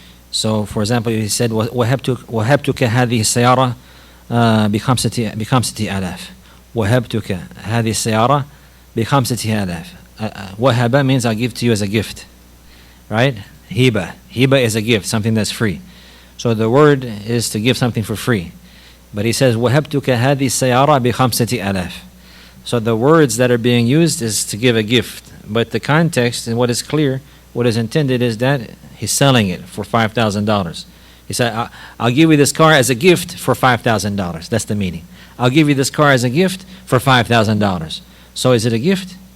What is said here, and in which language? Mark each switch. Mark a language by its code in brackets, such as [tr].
[en] So for example, he said [ar] وهبتك هذه السيارة بخمسة آلاف. وهبتك هذه السيارة بخمسة آلاف. [en] وهب means I give to you as a gift, right? Hiba is a gift, something that's free. So the word is to give something for free. But he says [ar] وهبتك هذه السيارة بخمسة آلاف. [en] So the words that are being used is to give a gift, but the context and what is clear, what is intended is that he's selling it for $5,000. He said, I'll give you this car as a gift for $5,000. That's the meaning. I'll give you this car as a gift for $5,000. So is it a gift?